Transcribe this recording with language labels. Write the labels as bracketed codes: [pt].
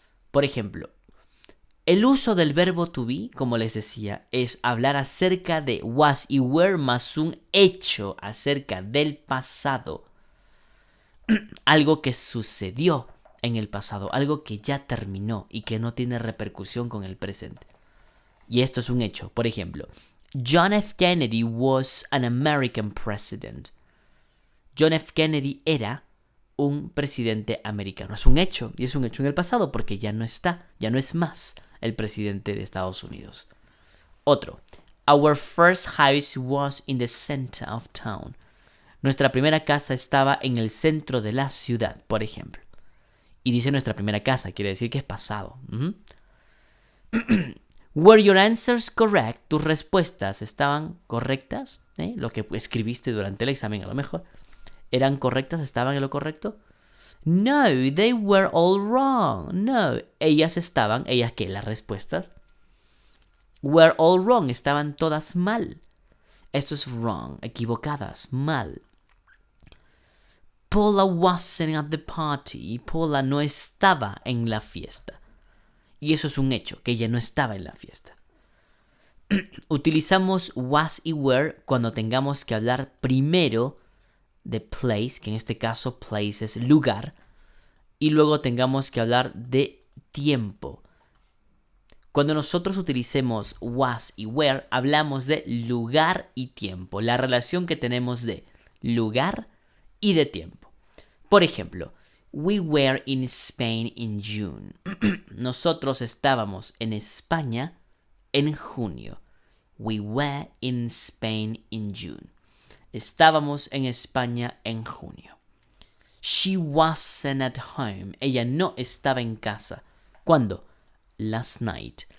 [es] Por ejemplo, el uso del verbo to be, como les decía, es hablar acerca de was y were más un hecho acerca del pasado. Algo que sucedió en el pasado, algo que ya terminó y que no tiene repercusión con el presente. Y esto es un hecho. Por ejemplo, John F. [en] Kennedy was an American president. [es] John F. Kennedy era un presidente americano. Es un hecho, y es un hecho en el pasado porque ya no está, ya no es más el presidente de Estados Unidos. Otro. [en] Our first house was in the center of town. [es] Nuestra primera casa estaba en el centro de la ciudad, por ejemplo. Y dice nuestra primera casa, quiere decir que es pasado. [en] Were your answers correct? [es] ¿Tus respuestas estaban correctas? Lo que escribiste durante el examen a lo mejor. ¿Eran correctas? ¿Estaban en lo correcto? No, [en] they were all wrong. [es] No, ellas ¿qué? Las respuestas. [en] Were all wrong, [es] estaban todas mal. Esto es wrong, equivocadas, mal. [en] Paula wasn't at the party. [es] Paula no estaba en la fiesta. Y eso es un hecho, que ella no estaba en la fiesta. Utilizamos was y were cuando tengamos que hablar primero de place, que en este caso place es lugar, y luego tengamos que hablar de tiempo. Cuando nosotros utilicemos was y were, hablamos de lugar y tiempo, la relación que tenemos de lugar y de tiempo. Por ejemplo, [en] we were in Spain in June. [es] Nosotros estábamos en España en junio. [en] We were in Spain in June. [es] Estábamos en España en junio. [en] She wasn't at home. [es] Ella no estaba en casa. ¿Cuándo? [en] Last night.